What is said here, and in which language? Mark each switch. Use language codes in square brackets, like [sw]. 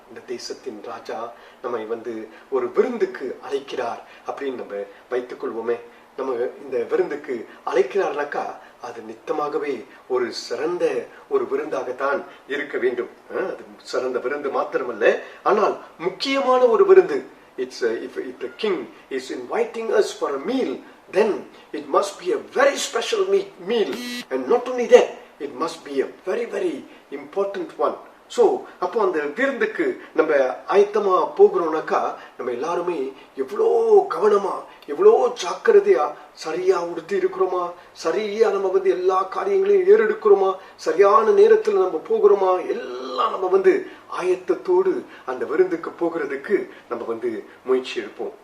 [ta] இந்த தேசத்தின் ராஜா நம்மை ஒரு விருந்துக்கு அழைக்கிறார் அப்படின்னு நம்ம வைத்துக் கொள்வோமே. நம்ம இந்த விருந்துக்கு அழைக்கிறார்னாக்கா அது நித்தமாகவே ஒரு சிறந்த ஒரு விருந்தாகத்தான் இருக்க வேண்டும். அது சிறந்த விருந்து மாத்திரமல்ல, ஆனால் முக்கியமான ஒரு விருந்து. [en] If the king is inviting us for a meal, then it must be a very special meal, and not only that, it must be a very very important one. [ta] So அப்போ அந்த விருந்துக்கு நம்ம ஆயத்தமா போகிறோம்னாக்கா நம்ம எல்லாருமே எவ்வளோ கவனமா, எவ்வளோ ஜாக்கிரதையா, சரியா உடுத்தி இருக்கிறோமா, சரியா நம்ம எல்லா காரியங்களையும் ஏறெடுக்கிறோமா, சரியான நேரத்தில் நம்ம போகிறோமா, எல்லாம் நம்ம ஆயத்தத்தோடு அந்த விருந்துக்கு போகிறதுக்கு நம்ம முயற்சி எடுப்போம்.